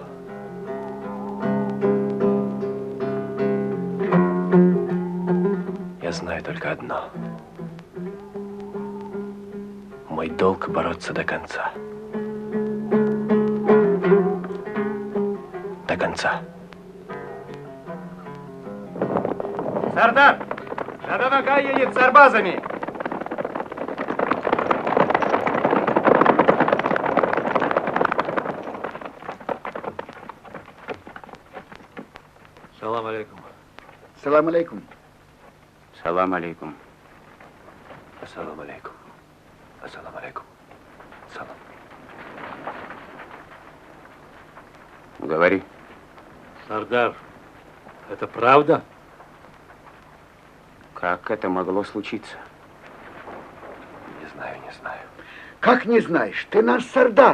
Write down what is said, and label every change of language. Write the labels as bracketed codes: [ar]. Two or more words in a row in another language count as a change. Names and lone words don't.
[ru] Я знаю только одно. Мой долг бороться до конца. До конца. Сардар! Жадан Ага едет с арбазами! [ar] سلام عليكم. سلام عليكم. سلام عليكم. السلام عليكم. السلام عليكم. [ru] Салам. Говори. Сардар, это правда? Как это могло случиться? Не знаю, не знаю. Как не знаешь? Ты наш Сардар.